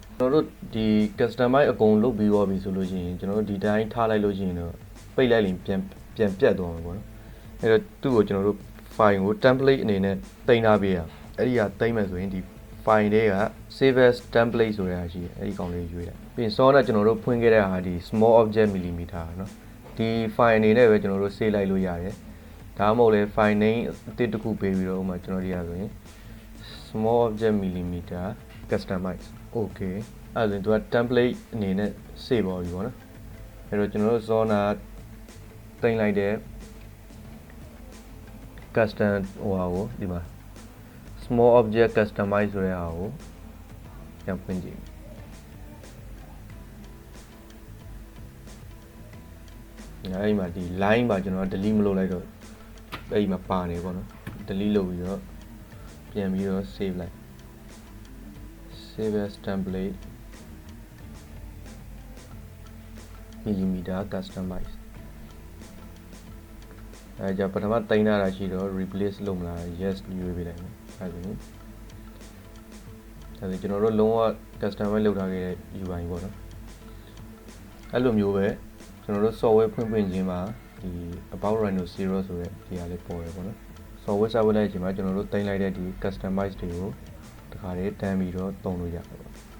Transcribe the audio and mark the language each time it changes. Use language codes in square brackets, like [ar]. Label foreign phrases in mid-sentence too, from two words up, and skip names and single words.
[my] ကျွန်တော်တို့ဒီ customize အကုန်လုပ်ပြီးသွားပြီဆိုလို့ရှိရင်ကျွန်တော်တို့ဒီတိုင်းထားလိုက်လို့ရှိရင်တော့ပိတ်လိုက်ရင်ပြန်ပြတ်သွားမှာပေါ့နော်အဲ့တော့သူ့ကိုကျွန်တော်တို့ file ကို template အနေနဲ့တင်ထားပေးရအဲ့ဒီဟာတင်မယ်ဆိုရင်ဒီ file တွေက [en] save as template [my] ဆိုတဲ့ဟာရှိတယ်အဲ့ဒီကောင်လေးရွေးလိုက်ပြီးရင် source နဲ့ကျွန်တော်တို့ဖွင့်ခဲ့တဲ့ဟာဒီ [en] small object millimeter [my] เนาะဒီ file အနေနဲ့ပဲကျွန်တော်တို့ save လိုက်လို့ရတယ်ဒါမှမဟုတ်လဲ [en] file name [my] အသစ်တစ်ခုပေးပြီးတော့ဥပမာကျွန်တော်ဒီဟာဆိုရင် [en] small object millimeter customize okay [my] အဲ့ဒါဆိုရင်သူက template အနေနဲ့ save ပါပြီပေါ့နော်အဲ့တော့ကျွန်တော်တို့ zona တင်လိုက်တဲ့ custom ဟိုဟာကိုဒီမှာ [en] small object customize [my] ဆိုတဲ့ဟာကိုပြန်ဖွင့်ကြည့်အဲ့ဒီမှာဒီ line ပါကျွန်တော် delete မလုပ်လိုက်တော့အဲ့ဒီမှာပါနေပေါ့နော် delete လုပ်ပြီးတော့ပြန်ပြီးတော့ save လိုက် [en] save as template millimeter customize [my] အဲကြပထမတင်ထားတာရှိတော့ replace လုပ်မလား yes ရွေးပေးလိုက်မယ်အဲဒါကျွန်တော်တို့လုံးဝ customize လုပ်ထားခဲ့တဲ့ UI ပေါ့နော်အဲ့လိုမျိုးပဲကျွန်တော်တို့ software ဖွင့်ခြင်းမှာဒီ about Rhino 0 ဆိုတဲ့ဒီဟာလေးပေါ်တယ်ပေါ့နော် software စလိုက်ခြင်းမှာကျွန်တော်တို့တင်လိုက်တဲ့ဒီ customize တွေကိုတခါတည်းတန်းပြီးတော့သုံးလို့ရတယ်ပေါ့